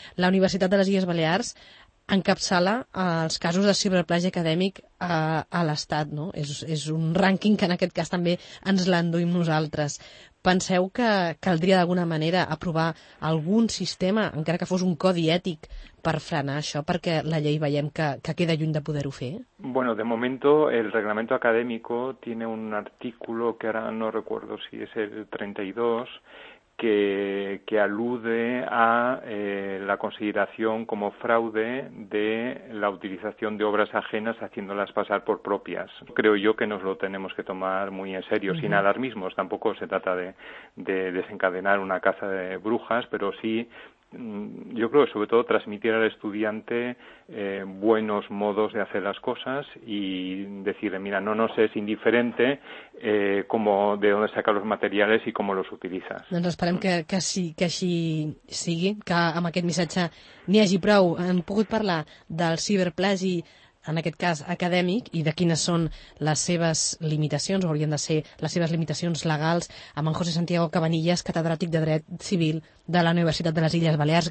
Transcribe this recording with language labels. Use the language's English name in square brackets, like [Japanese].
[Catalan] La Universitat de les Illes Balears encapçala els casos de ciberplagi acadèmic a l'Estat, no? És un rànquing que en aquest cas també ens l'enduim nosaltres. Penseu que caldria d'alguna manera aprovar algun sistema, encara que fos un codi ètic, per frenar això, perquè la llei veiem que queda lluny de poder-ho fer? [Spanish] Bueno, de momento el reglamento académico tiene un artículo que ahora no recuerdo si es el 32, que alude a la consideración como fraude de la utilización de obras ajenas haciéndolas pasar por propias. Creo yo que nos lo tenemos que tomar muy en serio, uh-huh. sin alarmismos. Tampoco se trata de desencadenar una caza de brujas, pero sí, yo creo que sobre todo transmitir al estudiante buenos modos de hacer las cosas y decirle, mira, no nos es indiferente cómo, de dónde sacas los materiales y cómo los utilizas. [Catalan] Doncs esperem que, sí, que així sigui, que amb aquest missatge n'hi hagi prou. Hem pogut parlar del ciberplagi, en aquest cas acadèmic, i de quines són les seves limitacions, o haurien de ser les seves limitacions legals, amb en José Santiago Cabanillas, catedràtic de Dret Civil de la Universitat de les Illes Balears.